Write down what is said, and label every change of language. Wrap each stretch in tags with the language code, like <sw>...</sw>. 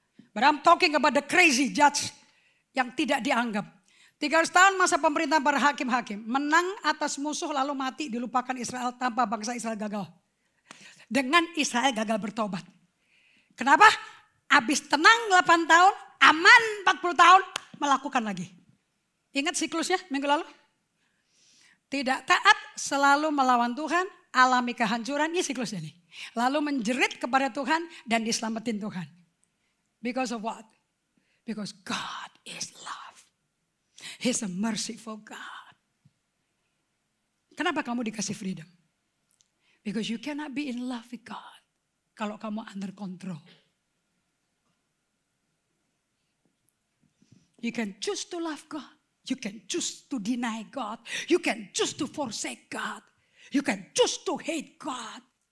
<en>But I'm talking about the crazy judge.</en> <id>Yang tidak dianggap. 300 tahun masa pemerintahan para hakim-hakim. Menang atas musuh lalu mati dilupakan Israel tanpa bangsa Israel gagal. Dengan Israel gagal bertobat. Kenapa? Habis tenang 8 tahun, aman 40 tahun, melakukan lagi. Ingat siklusnya minggu lalu? Tidak taat, selalu melawan Tuhan, alami kehancuran, ini siklusnya nih. Lalu menjerit kepada Tuhan dan diselamatin Tuhan.</id> <en>Because of what? Because God is love. He's a merciful God.</en> <id>Kenapa kamu dikasih freedom?</id> <en>Because you cannot be in love with God.</en> <id>Kalau kamu</id> <en>under control. You can choose to love God. You can choose to deny God. You can choose to forsake God. You can choose to hate God.</en>